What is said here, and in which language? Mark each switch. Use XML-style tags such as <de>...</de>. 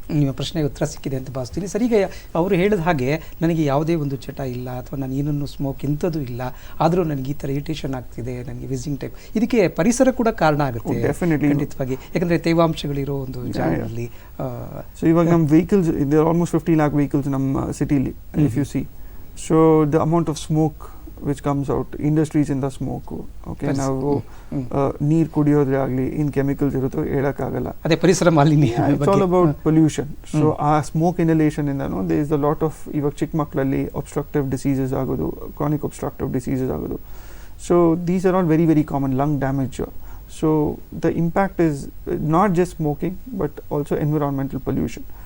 <kn>ನಿಮ್ಮ ಪ್ರಶ್ನೆಗೆ ಉತ್ತರ ಸಿಕ್ಕಿದೆ ಅಂತ ಭಾವಿಸ್ತೀನಿ ಸರ್. ಈಗ ಅವರು ಹೇಳಿದ ಹಾಗೆ ನನಗೆ ಯಾವುದೇ ಒಂದು ಚಟ ಇಲ್ಲ, ಅಥವಾ ನಾನು ಏನನ್ನು ಸ್ಮೋಕ್ ಇಂಥದ್ದು ಇಲ್ಲ, ಆದರೂ ನನಗೆ ಈ ಥರ ಇರಿಟೇಷನ್ ಆಗ್ತಿದೆ, ನನಗೆ ವಿಸಿಂಗ್ ಟೈಪ್, ಇದಕ್ಕೆ ಪರಿಸರ ಕೂಡ ಕಾರಣ ಆಗುತ್ತೆ ಖಂಡಿತವಾಗಿ. ಯಾಕಂದರೆ ತೇವಾಂಶಗಳಿರೋ ಒಂದು ಜಾಗದಲ್ಲಿ. ಸೊ ಇವಾಗ ನಮ್ಮ ವೆಹಿಕಲ್ಸ್ ಇದೆ, ಆಲ್ಮೋಸ್ಟ್ 50 lakh ವೆಹಿಕಲ್ಸ್ ನಮ್ಮ ಸಿಟಿಲಿ</kn> <en>If you see. So the amount of smoke which comes out, industries in the smoke.</en> <kn>Okay, ನಾವು ನೀರು ಕುಡಿಯೋದ್ರೆ ಆಗಲಿ ಇನ್ ಕೆಮಿಕಲ್ಸ್ ಇರುತ್ತೋ ಹೇಳೋಕ್ಕಾಗಲ್ಲ. ಅದೇ ಪರಿಸರ ಮಾಲಿನ್ಯ.</kn> <en>It's all about pollution.</en> <kn>So ಆ smoke inhalation ಇಂದನೂ</kn> <en>there is a lot of,</en> <kn>ಇವಾಗ ಚಿಕ್ಕ ಮಕ್ಕಳಲ್ಲಿ ಒಬ್ಸ್ಟ್ರಕ್ಟಿವ್ ಡಿಸೀಸಸ್ ಆಗೋದು, ಕ್ರಾನಿಕ್ ಒಬ್ಸ್ಟ್ರಕ್ಟಿವ್ ಡಿಸೀಸಸ್ ಆಗೋದು.</kn> <en>So these are all very very common. Lung damage. So the impact is not just smoking but also environmental pollution.</en>